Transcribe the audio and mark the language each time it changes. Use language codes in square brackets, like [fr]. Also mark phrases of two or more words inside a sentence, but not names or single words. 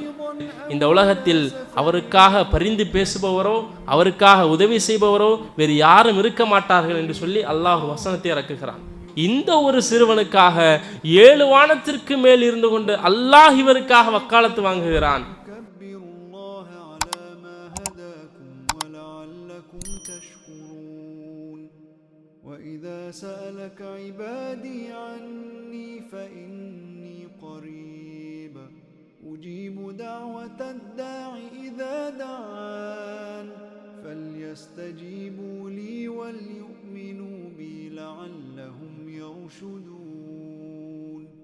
[ta] இந்த உலகத்தில் அவருக்காக பரிந்து பேசுபவரோ அவருக்காக உதவி செய்பவரோ வேறு யாரும் இருக்க மாட்டார்கள் என்று சொல்லி அல்லாஹ் வசனத்தை இறக்குகிறான். இந்த ஒரு சிறுவனுக்காக 7 வானத்திற்கு மேல் இருந்து கொண்டு அல்லாஹ் இவருக்காக வக்காலத்து வாங்குகிறான். [ar] وَإِذَا سَأَلَكَ عِبَادِي عَنِّي فَإِنِّي قَرِيبٌ أُجِيبُ دَعْوَةَ الدَّاعِ إِذَا دَعَانِ فَلْيَسْتَجِيبُوا لِي وَلْيُؤْمِنُوا بِي لَعَلَّهُمْ يَرْشُدُونَ